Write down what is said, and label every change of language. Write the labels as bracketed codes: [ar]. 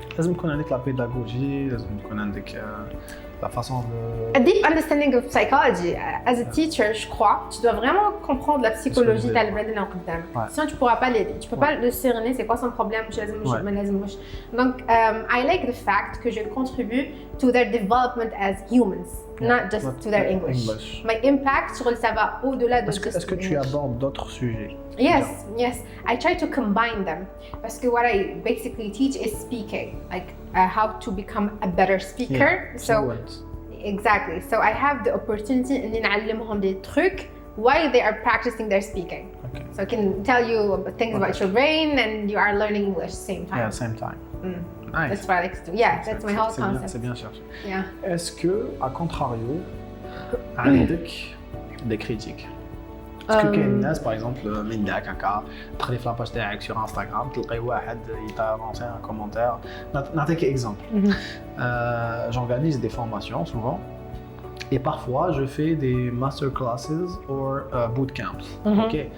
[ar] لازم يكون عندك [fr] la pédagogie, [ar] لازم يكون عندك [fr] la façon de... [en] A deep understanding of psychology. As a teacher, [fr] je crois, tu dois vraiment comprendre la psychologie de l'élève. Sinon, tu ne pourras pas l'aider. Tu ne peux pas le cerner, c'est quoi son problème. [en] Donc, I like the fact [fr] que je contribue [en] to their development as humans, not just to their English. My impact [fr] sur le ça va au-delà de Est-ce que tu abordes d'autres sujets? [en] Yes. I try to combine them. [fr] Parce que [en] what I basically teach is speaking, like how to become a better speaker. So, exactly. So I have the opportunity to [ar] نعلمهم [fr] des trucs [en] while they are practicing their speaking. Okay. So I can tell you things about your brain and you are learning English at the same time. Yeah, same time. Nice. That's what I like to do. Yeah, that's my whole concept. [fr] C'est bien cherché. [en] Yeah. [fr] Est-ce que, à contrario, [ar] عندك [fr] des critiques? Parce que [ar] كاين الناس [fr] par exemple [ar] من داك هكا تدخلي في لاباج تاعك sur Instagram تلقاي واحد يتا [fr] lancé un commentaire. [ar] نعطيك [fr] exemple. J'organise des formations souvent et parfois je fais des masterclasses ou bootcamps. Ok.